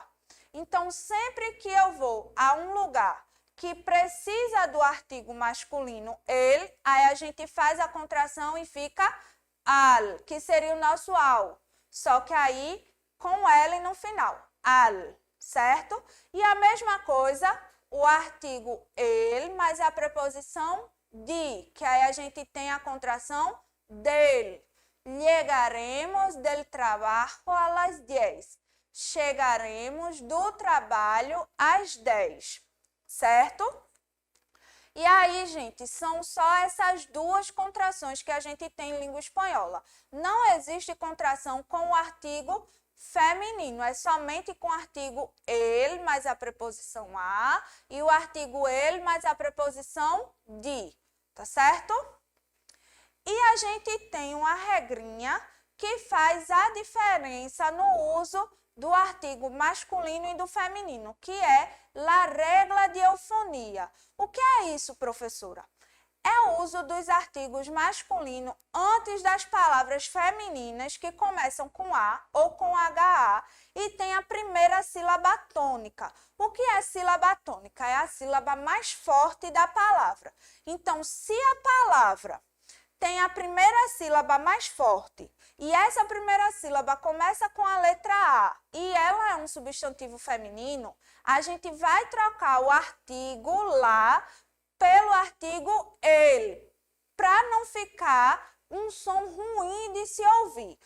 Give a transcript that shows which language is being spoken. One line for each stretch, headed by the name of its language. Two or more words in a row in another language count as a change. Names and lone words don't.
Portuguese: Então, sempre que eu vou a um lugar que precisa do artigo masculino el, aí a gente faz a contração e fica al, que seria o nosso ao. Só que aí com L no final, al, certo? E a mesma coisa, o artigo el mais a preposição de, que aí a gente tem a contração del.
Spanish: Llegaremos del trabajo a las 10.
Portuguese: Chegaremos do trabalho às 10. Certo? E aí, gente, são só essas duas contrações que a gente tem em língua espanhola. Não existe contração com o artigo feminino, é somente com o artigo el mais a preposição a e o artigo el mais a preposição de, tá certo? E a gente tem uma regrinha que faz a diferença no uso do artigo masculino e do feminino, que é
Spanish: la regla de eufonia.
Portuguese: O que é isso, professora? É o uso dos artigos masculinos antes das palavras femininas que começam com A ou com HA e tem a primeira sílaba tônica. O que é sílaba tônica? É a sílaba mais forte da palavra. Então, se a palavra tem a primeira sílaba mais forte e essa primeira sílaba começa com a letra A e ela é um substantivo feminino, a gente vai trocar o artigo lá pelo artigo ele, para não ficar um som ruim de se ouvir.